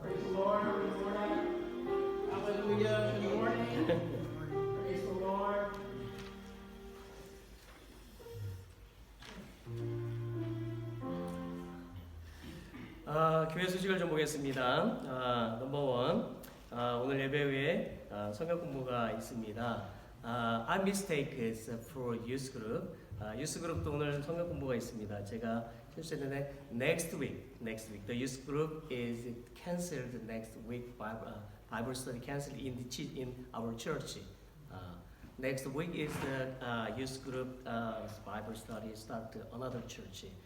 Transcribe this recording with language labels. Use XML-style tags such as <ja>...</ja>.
<en>Praise the Lord. Good morning. Hallelujah. Good morning. Praise the Lord.</en> <ko>교회 소식을 좀 보겠습니다. 넘버 1. 오늘 예배 후에 성경 공부가 있습니다.</ko> <en>I mistake is for youth group.</en> <ko>youth group도 오늘 성경 공부가 있습니다. 제가 실수했는데</ko> <en>next week. The youth group is cancelled next week. Bible study cancelled in our church. Next week is the youth group Bible study start another church.</en>